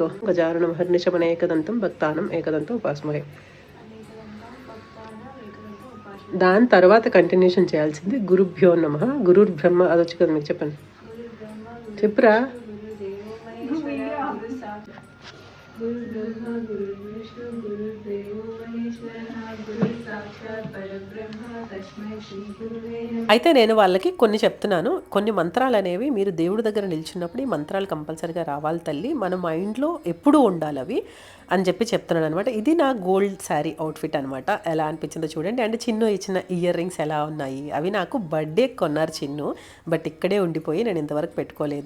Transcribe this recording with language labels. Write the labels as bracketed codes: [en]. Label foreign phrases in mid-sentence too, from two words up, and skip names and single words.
[sa] గజాననం హర్నిశమన ఏకదంతం భక్తానం ఏకదంతం ఉపాస్మహే. [te] దాని తర్వాత కంటిన్యూషన్ చేయాల్సింది [sa] గురుభ్యో నమః, గురుర్ బ్రహ్మ. [te] అది వచ్చి కదా మీకు చెప్పండి, చెప్పురా. [sa] गुरुर्ब्रह्मा गुरुर्विष्णु गुरुर्देवो महेश्वरः गुरुः साक्षात् परब्रह्म तस्मै श्री गुरुवे नमः. [te] అయితే నేను వాళ్ళకి కొన్ని చెప్తున్నాను. కొన్ని మంత్రాలు అనేవి మీరు దేవుడి దగ్గర నిల్చున్నప్పుడు ఈ మంత్రాలు కంపల్సరీగా రావాలి తల్లి, మన మైండ్లో ఎప్పుడూ ఉండాలి అవి అని చెప్పి చెప్తున్నాను అనమాట. ఇది నా [en] gold saree outfit [te] అనమాట. ఎలా అనిపించిందో చూడండి. అండ్ చిన్ను ఇచ్చిన [en] ear rings [te] ఎలా ఉన్నాయి, అవి నాకు బర్త్డే కొన్నారు చిన్ను, బట్ ఇక్కడే ఉండిపోయి నేను ఇంతవరకు పెట్టుకోలేదు.